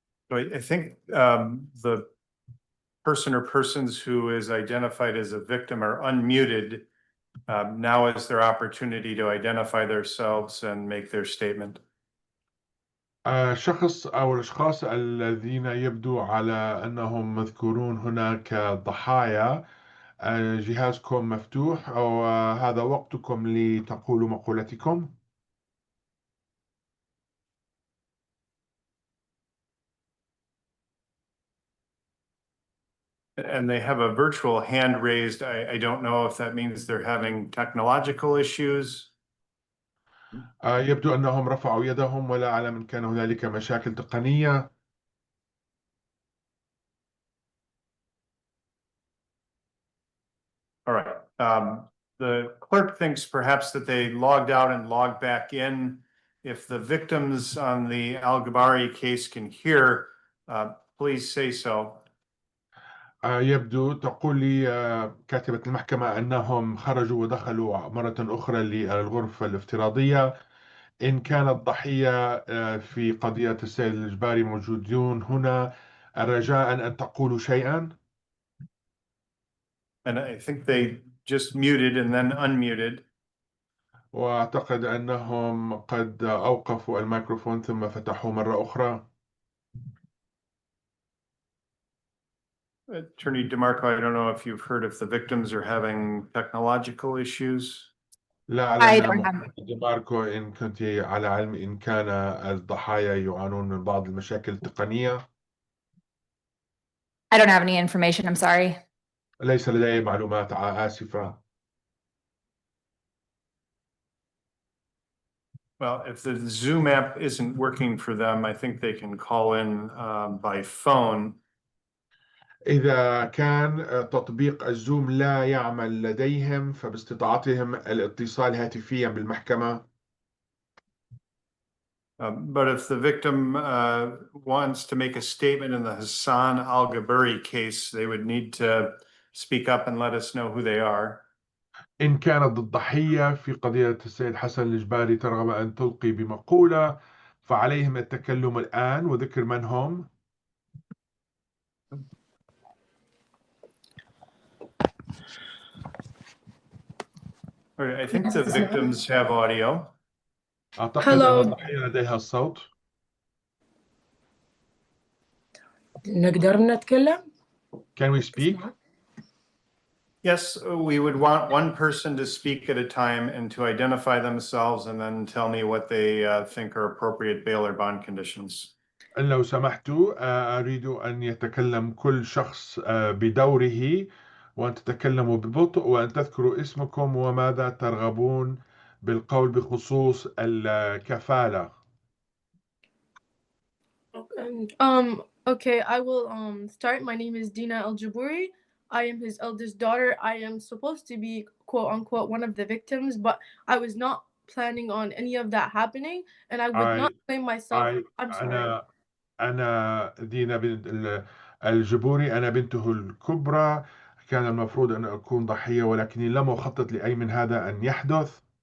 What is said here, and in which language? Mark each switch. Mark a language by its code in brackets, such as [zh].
[en] So I think the person or persons who is identified as a victim are unmuted. Now is their opportunity to identify themselves and make their statement. [ar] شخص أو الأشخاص الذين يبدو على أنهم مذكورون هنا كضحايا، جهازكم مفتوح أو هذا وقتكم لتقولوا مقولتكم. [en] And they have a virtual hand raised. I don't know if that means they're having technological issues. [ar] يبدو أنهم رفعوا يدهم ولا أعلم إن كان هنالك مشاكل تقنية. [en] All right. The clerk thinks perhaps that they logged out and logged back in. If the victims on the Al-GBURI case can hear, please say so. [ar] يبدو تقول لي كاتبة المحكمة أنهم خرجوا ودخلوا مرة أخرى للغرفة الافتراضية. إن كان الضحية في قضية السيد الإجباري موجودون هنا، رجاء أن تقولوا شيئا. [en] And I think they just muted and then unmuted. [ar] وأعتقد أنهم قد أوقفوا الميكروفون ثم فتحوه مرة أخرى. [en] Attorney DeMarco, I don't know if you've heard if the victims are having technological issues. [ar] لا [en] I [ar] أعلم [en] don't have, [ar] ديماركو إن كنت على علم إن كان الضحايا يعانون من بعض المشاكل التقنية. [en] I don't have any information. I'm sorry. [ar] ليس لدي معلومات آسفة. [en] Well, if the Zoom app isn't working for them, I think they can call in by phone. [ar] إذا كان تطبيق الزوم لا يعمل لديهم فباستطاعتهم الاتصال هاتفيا بالمحكمة. [en] But if the victim wants to make a statement in the HASAN ATIYAH case, they would need to speak up and let us know who they are. [ar] إن كانت الضحية في قضية السيد حسن الجباري ترغب أن تلقي بمقولة فعليهم التكلم الآن وذكر من هم. [en] All right, I think the victims have audio. [ar] أعتقد أن الضحية لديها الصوت. نقدر نتكلم؟ [en] Can we speak? Yes, we would want one person to speak at a time and to identify themselves and then tell me what they think are appropriate bail or bond conditions. [ar] لو سمحتوا أريد أن يتكلم كل شخص بدوره وأن تتكلموا ببطء وأن تذكروا اسمكم وماذا ترغبون بالقول بخصوص الكفالة. [en] Okay, I will start. My name is Dane Al-GBURI. I am his eldest daughter. I am supposed to be quote unquote one of the victims, but I was not planning on any of that happening, and I would not claim myself. I'm sorry. [ar] أنا دينا بنت الجبوري، أنا بنته الكبرى. كان المفروض أن أكون ضحية ولكني لم أخطط لأي من هذا أن يحدث.